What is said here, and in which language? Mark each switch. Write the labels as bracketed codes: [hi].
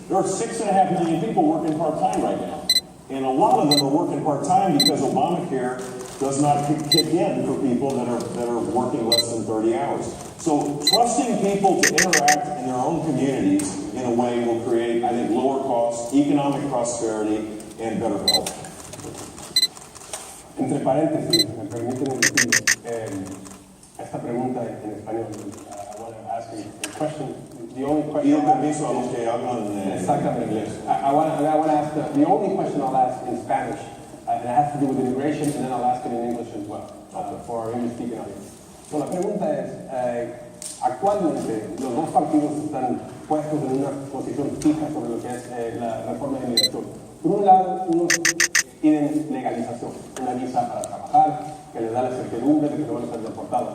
[en] There are 6.5 million people working part-time right now. And a lot of them are working part-time because Obamacare does not kick in for people that are working less than 30 hours. So trusting people to interact in their own communities in a way will create, I think, lower costs, economic prosperity, and better health. [es] Entre paréntesis, me permiten decir esta pregunta en español. [en] I want to ask a question. The only question. [es] Pido permiso a los que hablan inglés. [en] I want to ask the only question I'll ask in Spanish, and it has to do with immigration, and then I'll ask it in English as well for our English-speaking audience. [es] So la pregunta es, actualmente los dos partidos están puestos en una posición fija sobre lo que es la reforma de inmigración. Por un lado, unos piden legalización, una visa para trabajar, que les da la certidumbre de que no van a ser deportados.